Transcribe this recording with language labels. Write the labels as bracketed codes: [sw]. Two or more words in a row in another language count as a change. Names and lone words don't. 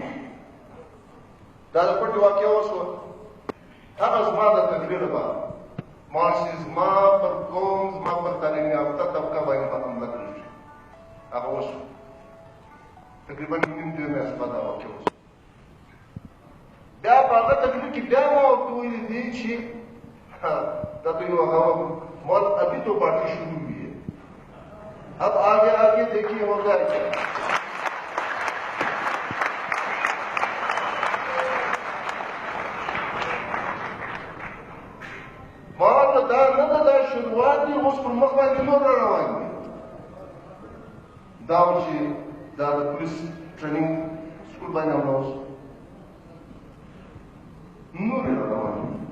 [ps] دا د پټې واقعه وشوه، هغه زما د تقریر لپاره ما چې زما پر قوم، زما پر تعلیم یافته طبقه باندې به حمله کړې، هغه وشوه تقریبا نیم 2 میاشتې بعد دا واقعه وشوه. بیا په هغه تقریر کې بیا ما ورته ویلي دي چې دا تو یو هغه موت [ur] ابھی تو پارٹی شروع ہوئی ہے، اب آگے آگے دیکھیے ہوگا کیا. [ps] ما ته دا نه ده، دا شروعات دي، اوس پر مخ باندې نور را روان دي. دا و چې دا د پولیس ټریننګ سکول باندې حمله وشوه، نور یې را روان دي.